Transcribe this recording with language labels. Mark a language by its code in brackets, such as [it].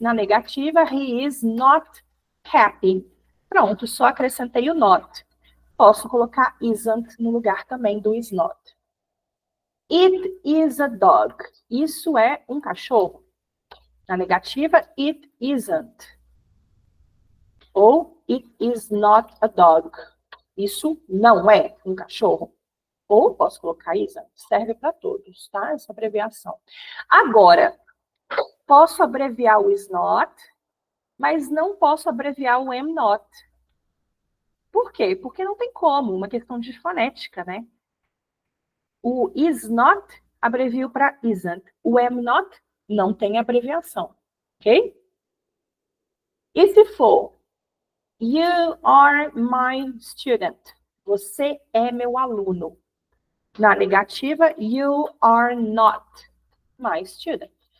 [pt] Na negativa, [en] he is not happy. [pt] Pronto, só acrescentei o not. Posso colocar isn't no lugar também do is not. [en] It is a dog. [pt] Isso é um cachorro. Na negativa, [en] it isn't. Ou it is not a dog. [pt] Isso não é um cachorro. Ou posso colocar isn't. Serve para todos, tá? Essa abreviação. Agora, posso abreviar o is not, mas não posso abreviar o am not. Por quê? Porque não tem como, uma questão de fonética, né? O is not abrevio para isn't. O am not não tem abreviação, ok? E se for [en] you are my student? [pt] Você é meu aluno. Na negativa, [en] you are not my student.